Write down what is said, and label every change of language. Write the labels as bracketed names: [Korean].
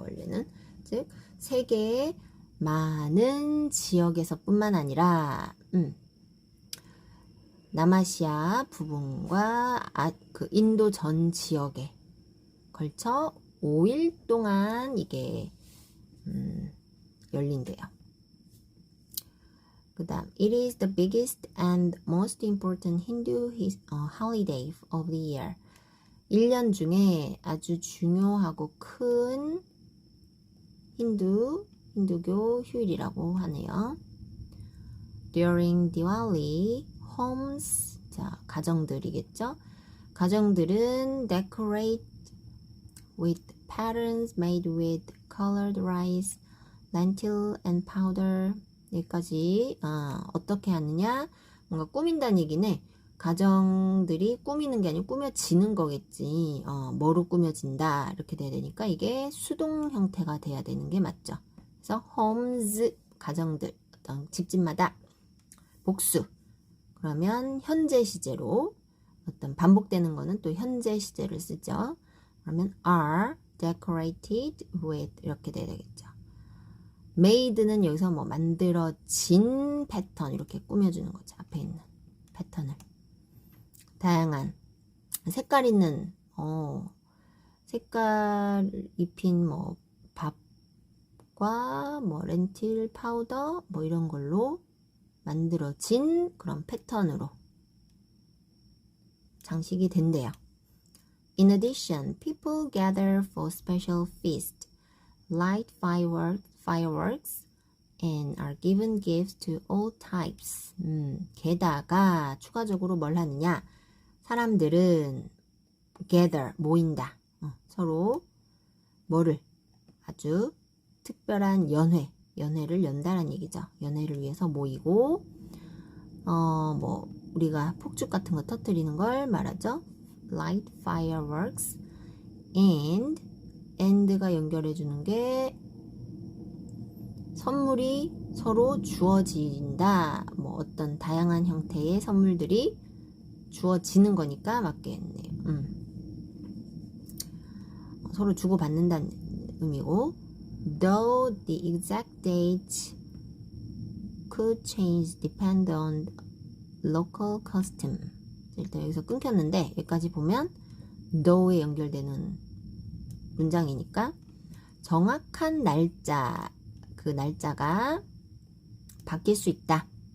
[Korean] 원래는 즉 세계의 많은 지역에서 뿐만 아니라 남아시아 부분과 그 인도 전 지역에 걸쳐 5일 동안 이게 열린대요. 그 다음 [English] It is the biggest and most important Hindu holiday of the year. [Korean] 1년 중에 아주 중요하고 큰 힌두교 휴일이라고 하네요. [English] During Diwali, homes, [Korean] 자, 가정들이겠죠? 가정들은 [English] decorate with patterns made with colored rice, lentil and powder. [Korean] 여기까지 어떻게 하느냐? 뭔가 꾸민다는 얘기는 가정들이 꾸미는 게 아니고 꾸며지는 거겠지. 뭐로 꾸며진다 이렇게 돼야 되니까 이게 수동 형태가 돼야 되는 게 맞죠. 그래서 homes, 가정들, 어떤 집집마다 복수. 그러면 현재 시제로 어떤 반복되는 거는 또 현재 시제를 쓰죠. 그러면 [English] are decorated with [Korean] 이렇게 돼야 되겠죠. made는 여기서 뭐 만들어진 패턴 이렇게 꾸며주는 거죠. 앞에 있는 패턴을. 다양한 색깔 있는 색깔 입힌 뭐 밥과 뭐 렌틸 파우더 뭐 이런 걸로 만들어진 그런 패턴으로 장식이 된대요. [English] In addition, people gather for special feast, light fireworks, and are given gifts to all types. [Korean] 게다가 추가적으로 뭘 하느냐? 사람들은 gather, 모인다. 서로 뭐를 아주 특별한 연회를 연다라는 얘기죠. 연회를 위해서 모이고 뭐 우리가 폭죽 같은 거 터뜨리는 걸 말하죠. [English] Light fireworks and [Korean] 가 연결해 주는 게 선물이 서로 주어진다. 뭐 어떤 다양한 형태의 선물들이 주어지는 거니까 맞겠네요. 서로 주고받는다는 의미고 [English] though the exact date could change depend on local custom. [Korean] 일단 여기서 끊겼는데 여기까지 보면 though에 연결되는 문장이니까 정확한 날짜, 그 날짜가 바뀔 수 있다.